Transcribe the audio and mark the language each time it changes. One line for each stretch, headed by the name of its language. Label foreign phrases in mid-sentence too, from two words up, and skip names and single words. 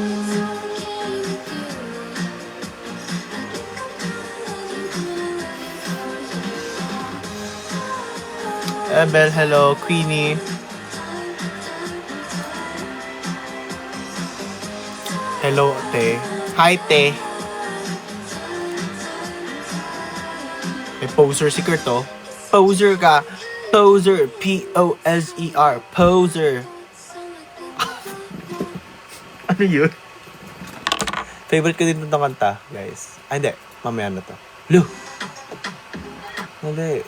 Filipino: Ebel, hello. Queenie. Hello, te. Hi, te. May poser si Kurt, oh. Poser ka. Poser. P-O-S-E-R. Poser. Ano yun? Favorite ko din itong kanta, guys. Ay, hindi. Mamaya na to. Lu! Mali.